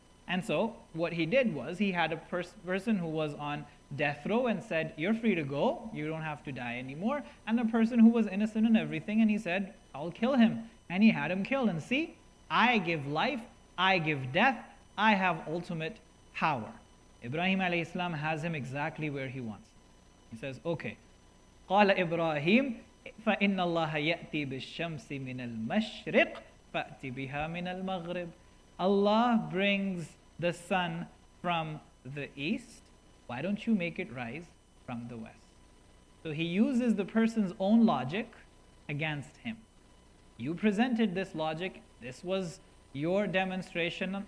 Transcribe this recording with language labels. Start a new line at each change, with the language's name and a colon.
English: And so what he did was he had a person who was on death row and said, you're free to go, you don't have to die anymore. And the person who was innocent and everything, and he said, I'll kill him. And he had him killed. And see, I give life, I give death, I have ultimate power. Ibrahim alayhi salam has him exactly where he wants. He says, okay.
Arabic: قال إبراهيم فإن الله يأتي بالشمس من المشرق فأتي بها من المغرب.
English: Allah brings the sun from the east. Why don't you make it rise from the west? So he uses the person's own logic against him. You presented this logic. This was your demonstration.